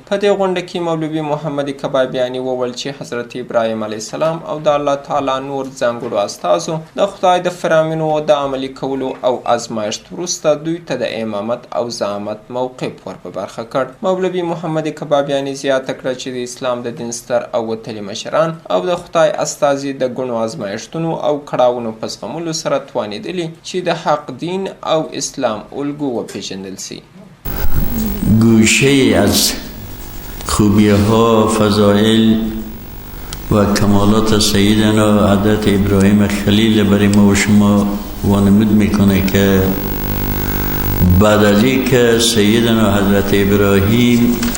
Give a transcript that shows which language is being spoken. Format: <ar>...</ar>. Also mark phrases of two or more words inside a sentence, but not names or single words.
<ps>په دې غونډه کې مولوي محمد کبابیاني وویل چې حضرت ابراهیم</ps> <ar>علیه السلام</ar> <ps>او د</ps> <ar>الله تعالی</ar> <ps>نور ځانګړو استازو د خدای د فرامینو د عملي کولو او ازمایښت وروسته دوی ته د امامت او زعامت موقف ور په برخه کړ. مولوي محمد کبابیاني زیاته کړه چې د اسلام د دین ستر او وتلي مشران او د خدای استازي د ګڼو ازمایښتونو او کړاوونو په زغملو سره توانېدلي چې د حق دین او اسلام الگو وپیژندل سي.</ps> <fa>گوشه از خوبی ها، فضائل و کمالات سیدنا حضرت ابراهیم خلیل برای ما و شما وانمود میکنه که بعد از اینکه سیدنا حضرت ابراهیم</fa>